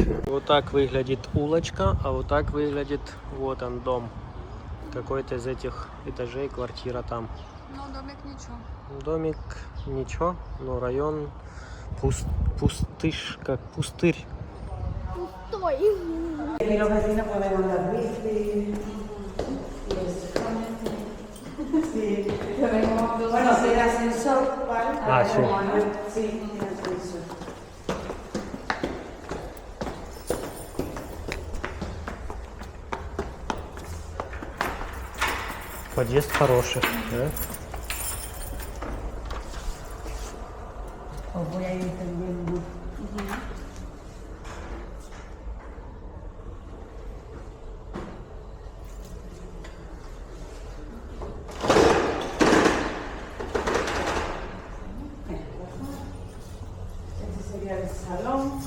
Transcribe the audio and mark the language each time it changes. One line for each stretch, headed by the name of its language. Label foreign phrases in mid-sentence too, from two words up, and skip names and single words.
Russian: Вот так выглядит улочка, а вот так выглядит вот он дом. Какой-то из этих этажей, квартира там. Ну, домик ничего. Домик ничего, но район пустышь, как пустырь. Пустой.
Spanish: Y los vecinos pueden andar bici. Sí. Bueno, tiene ascensor, ¿vale? Ah, sí. Sí, tiene ascensor.
Russian: Подъезд хороший, да?
Spanish: Os voy a ir entendiendo. Este sería el salón.